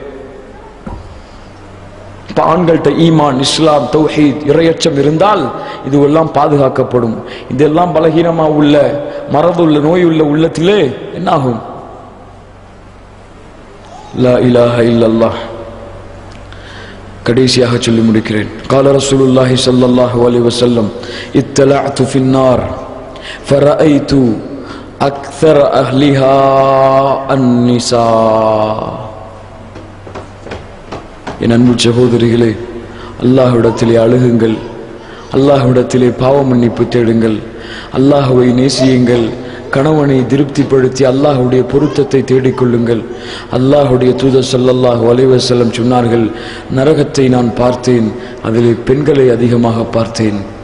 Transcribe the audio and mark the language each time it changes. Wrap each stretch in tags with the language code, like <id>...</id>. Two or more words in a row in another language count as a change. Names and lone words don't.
<ta>ஆண்கள்கிட்ட ஈமான், இஸ்லாம், தௌஹீத், இறையச்சம் இருந்தால் இதுவெல்லாம் பாதுகாக்கப்படும். இதெல்லாம் பலகீனமா உள்ள, மறதுள்ள, நோய் உள்ள உள்ளத்திலே என்னாகும்?</ta> <ar>لا إله إلا الله.</ar> <ta>கடைசியாக சொல்லி முடிக்கிறேன்.</ta> <ar>قال رسول الله صلى الله عليه وسلم اطلعت في النار فرأيت أكثر أهلها النساء.</ar> <ta>என் அன்பு சகோதரிகளே, அல்லாஹ்விடத்திலே அழுகுங்கள், அல்லாஹ்விடத்திலே பாவ மன்னிப்பு தேடுங்கள், அல்லாஹ்வை நேசியுங்கள், கணவனை திருப்திப்படுத்தி அல்லாஹ்வுடைய பொருத்தத்தை தேடிக்கொள்ளுங்கள். அல்லாஹ்வுடைய தூதர்</ta> <ar>صلى الله عليه وسلم</ar> <ta>சொன்னார்கள், நரகத்தை நான் பார்த்தேன், அதிலே பெண்களை அதிகமாக பார்த்தேன்.</ta>